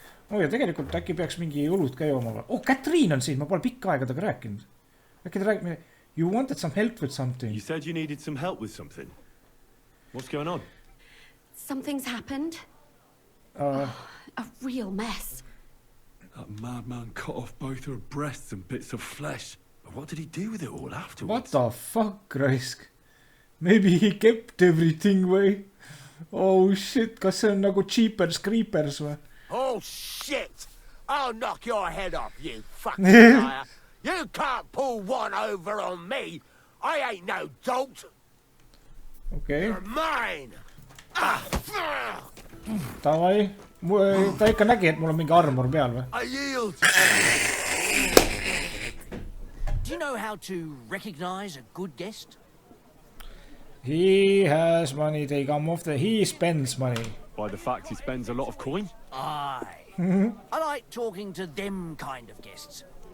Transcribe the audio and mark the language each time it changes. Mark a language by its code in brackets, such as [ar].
[et] Oh ja tegelikult äkki peaks mingi õlut ka jooma. Oh, Katriin on siin, ma pole pikka aega taga rääkinud. Äkki ta räägib, [en] you wanted some help with something. You said you needed some help with something. What's going on? Something's happened. A real mess. That madman cut off both her breasts and bits of flesh. What did he do with it all afterwards? What the fuck, Raisk? Maybe he kept everything way. [et] Oh shit, kas see on nagu Jeepers Creepers või? [en] Oh shit! I'll knock your head off, you fucking liar. You can't pull one over on me. I ain't no dolt. Okay. You're mine. [ru] Tavai. [et] Ta ikka nägi, et mul on mingi armor peal või? [en] I yield. Do you know how to recognize a good guest? He has money, they come off the... He spends money. By the fact he spends a lot of coin? Aye. I like talking to them kind of guests.